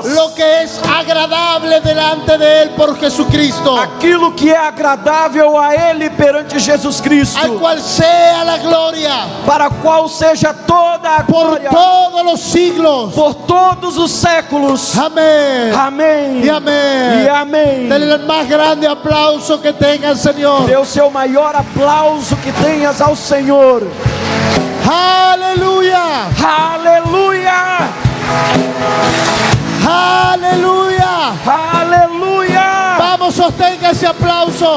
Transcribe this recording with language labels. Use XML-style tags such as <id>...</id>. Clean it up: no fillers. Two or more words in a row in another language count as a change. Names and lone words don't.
<es>lo que es agradable delante de Él por Jesucristo,</es> <pt>aquilo que é agradável a Ele perante Jesus</pt> <es>al Cristo, cual sea la gloria</es> <pt>para a qual seja toda a</pt> <es>por</es> <pt>glória</pt> <es>todos los siglos.</es> <pt>por todos os séculos.</pt> <es>Amén.</es> <pt>Amém.</pt> <es>Y amén.</es> <pt>E amém.</pt> <es>Denle el más grande aplauso que tenga el Señor.</es> <pt>Dê o seu maior aplauso que tenhas ao Senhor.</pt> <es>Aleluya.</es> <pt>Aleluia!</pt> <es>Aleluya.</es> <pt>Aleluia!</pt> <es>Vamos, sostenga ese aplauso.</es>